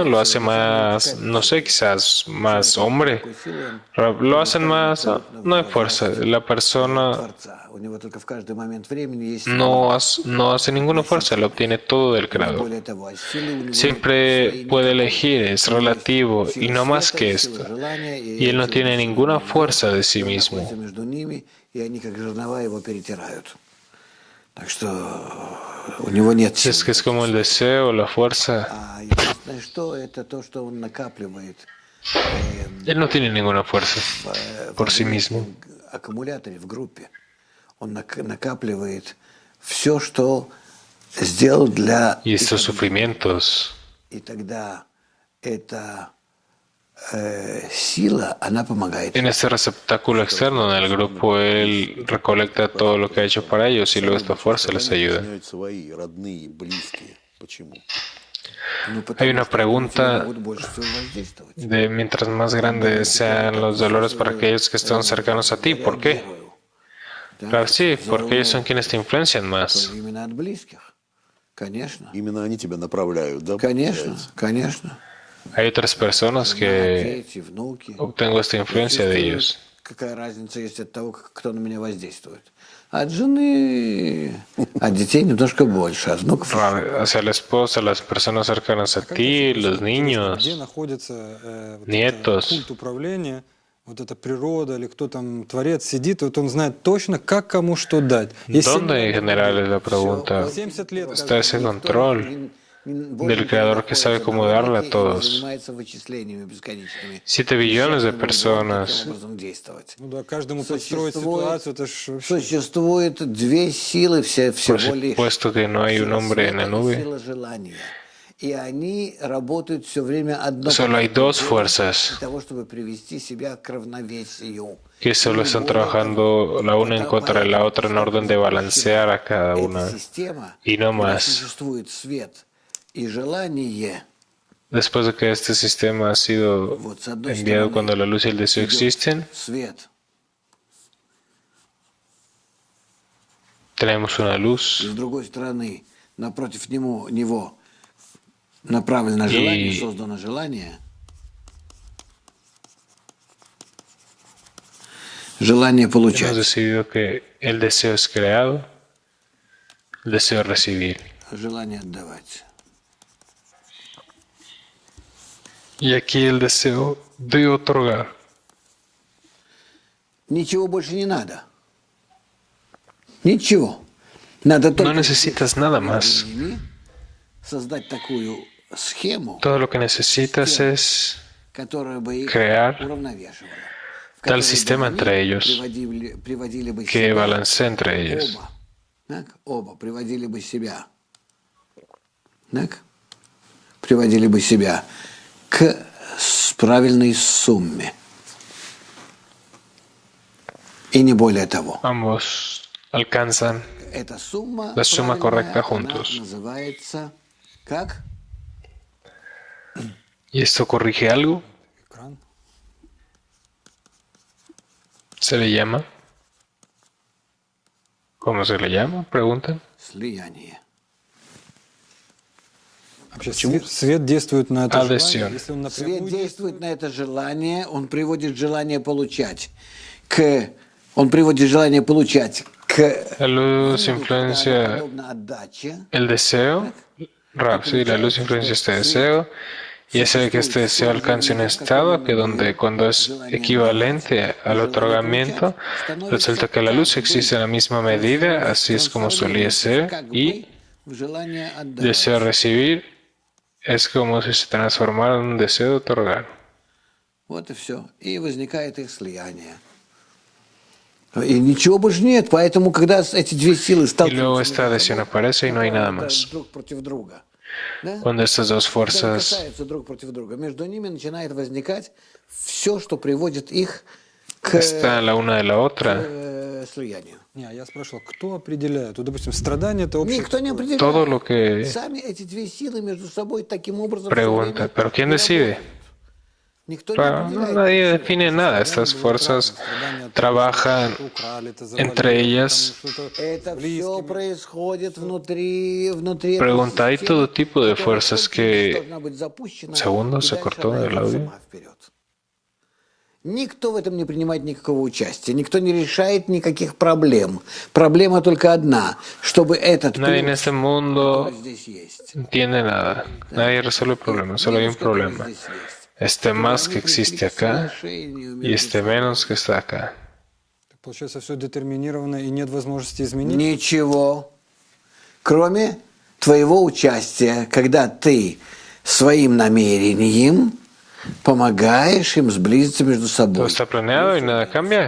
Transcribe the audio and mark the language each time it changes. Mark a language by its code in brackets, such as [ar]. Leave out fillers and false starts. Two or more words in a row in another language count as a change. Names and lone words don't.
[es] ¿Lo hace más, no sé, quizás más hombre? ¿Lo hacen más? No hay fuerza. La persona [ru] Творца. У него только в каждый момент времени есть [es] no hace ninguna fuerza, lo obtiene todo del Creador. [ru] более того, а силы у него [es] Siempre [ru] свои [es] puede [ru] никакой. [es] elegir, es relativo [ru] Сила [es] y no más [ru] света, [es] que [ru] сила [es] esto. [ru] желания, [es] Y él no tiene ninguna fuerza de sí mismo. [ru] находится между ними, и они как жернова его перетирают. Так что у него нет сил. [es] Es que es como el deseo, la fuerza. [ru] А единственное, что это то, что он накапливает [es] Él no tiene ninguna fuerza [ru] в [es] por sí mismo. [ru] аккумуляторе, в группе. Он накапливает все, что сделал для... [es] Y estos sufrimientos, [ru] И тогда эта сила, она помогает. [es] en este receptáculo externo en el grupo, él recolecta todo lo que ha hecho para ellos y luego esta fuerza les ayuda. [ru] Свои родные, близкие. Почему? Ну, потому [es] Hay una [ru] что они на тебя [es] pregunta [ru] могут больше всего воздействовать. [es] de mientras más grandes sean los dolores para aquellos que están cercanos a ti. ¿Por qué? Claro, sí, porque ellos son quienes te influencian más. [ru] Именно от близких. Конечно. Именно они тебя направляют, да? Конечно, конечно. [es] Hay otras personas que [ru] Дети, внуки. [es] obtengo esta influencia de ellos. [ru] какая разница есть от того, кто на меня воздействует. От жены, от детей немножко больше, от внуков. [es] Hacia la esposa, las personas cercanas a ti, los [ru] Где [es] niños, [ru] находится вот [es] nietos. [ru] это культ управления, вот эта природа или кто там творец сидит, вот он знает точно, как кому что дать. Если [es] ¿Dónde en general es la pregunta? [ru] 70 лет [es] Está ese control del creador que sabe cómo darle a todos. 7 billones de personas. [ru] ну да, каждому подстроить ситуацию, это ж вообще... Существует две силы [es] Por [ru] всего лишь. [es] supuesto que no hay un hombre en la nube. [ru] Сила желания. И они работают все время одно [es] Solo hay dos [ru] для [es] fuerzas [ru] того, чтобы привести себя к равновесию. [es] que solo están trabajando la una en contra de la otra en orden de balancear a cada [ru] Эта [es] una. [ru] система, [es] Y no [ru] когда [es] más. [ru] существует свет и желание, [es] Después de que este sistema ha sido [ru] вот с одной [es] enviado [ru] стороны [es] cuando la luz y el deseo [ru] идет [es] existen, [ru] свет, [es] tenemos una [ru] и [es] luz [ru] с другой стороны напротив него направлено желание, создано желание, желание [es] hemos [ru] получать, [es] decidido que el deseo es creado, el deseo es recibir. [ru] желание отдавать. [es] Y aquí el deseo de otorgar. [ru] Ничего больше не надо. Ничего. Надо [es] No [ru] только [es] necesitas nada más. [ru] создать такую схему, [es] Todo lo que necesitas es [ru] которая бы их [es] crear [ru] уравновешивала. В [es] tal [ru] которой бы [es] sistema [ru] они [es] entre ellos [ru] приводили бы [es] que [ru] себя [es] balancee entre ellos. [ru] оба. Так, оба приводили бы себя. Так, приводили бы себя к правильной сумме. И не более того. [es] Ambos alcanzan [ru] Эта сумма, [es] la suma [ru] правильная, [es] correcta [ru] она [es] juntos. [ru] называется как? [es] ¿Y esto corrige algo? [ru] Экран. [es] ¿Se le llama? ¿Cómo se le llama? Preguntan. [ru] Слияние. Вообще свет действует на это [es] Adhesión. [ru] желание, если он напрямую Свет действует на это желание, он приводит желание получать к... Он приводит желание получать к... [es] La luz influencia [ru] подобно отдаче. [es] el deseo. Sí, la luz influencia este deseo y hace que este deseo alcance un estado que donde cuando es equivalente al otorgamiento, resulta que la luz existe en la misma medida, así es como solía ser, y [ru] Желание отдать. [es] deseo recibir es como si se transformara en un deseo de otorgar. [ru] Вот и все. И возникает их слияние. И ничего больше нет. Поэтому, когда эти две силы [es] Y luego [ru] сталкиваются [es] esta adhesión aparece y no hay nada más. [ru] друг против друга, да? [es] Cuando estas dos [ru] Когда [es] fuerzas [ru] касаются друг против друга, между ними начинает возникать все, что приводит их к [es] están la una de la otra, [ru] слиянию. Не, я спрашивал, кто определяет? Вот, допустим, страдание это общее. Никто не определяет. [es] todo lo que [ru] Сами эти две силы между собой таким образом [es] pregunta, pero ¿quién decide? [ru] Никто не [es] Claro, no, [ru] определяет. [es] nadie define nada. Estas fuerzas trabajan entre ellas. [ru] Это все происходит внутри [es] Pregunta, hay todo tipo de fuerzas que... [ru] должна быть запущена, [es] Segundo, [ru] и [es] se [ru] дальше [es] cortó [ru] она [es] el [ru] идет [es] audio. [ru] сама вперед. Никто в этом не принимает никакого участия, никто не решает никаких проблем. Проблема только одна, чтобы этот [es] Nadie en [ru] плюс, [es] este mundo [ru] который здесь есть, [es] entiende nada. Nadie resuelve el problema, solo hay un [ru] минус, который [es] problema. [ru] здесь есть, [es] Este más [ru] они [es] que [ru] пришли [es] existe [ru] к [es] acá [ru] соглашению [es] y [ru] между [es] este menos que está acá. [ru] Получается, все детерминировано и нет возможности изменить? Ничего, кроме твоего участия, когда ты своим намерением помогаешь им сблизиться между [es] Todo [ru] собой. [es] está planeado y nada cambia.